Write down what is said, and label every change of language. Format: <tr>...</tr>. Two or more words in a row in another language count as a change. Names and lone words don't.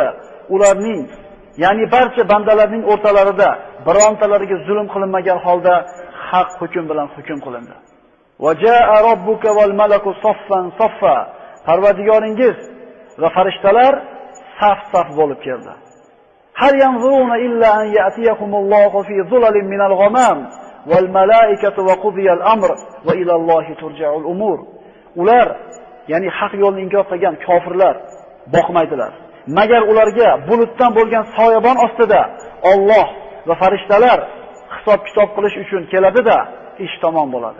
<uz>Ularning, ya'ni barcha bandalarning o'rtalarida birontalariga zulm qilinmagan holda haq hukm bilan hukm qilindi.</uz> <ar>وجاء ربك والملك صفا صفا.</ar> <uz>Parvardigoringiz va farishtalar saf-saf bo'lib keldi.</uz> <ar>هل ينظرون إلا أن يأتيكم الله في ظلل من الغمام والملائكة وقضي الأمر وإلى الله ترجع الأمور.</ar> <uz>Ular, ya'ni haq yo'lni inkor qilgan kofirlar boqmaydilar. Magar ularga bulutdan bo'lgan soyabon ostida Alloh va farishtalar hisob-kitob qilish uchun keladi-da, ish tamom bo'ladi.</uz>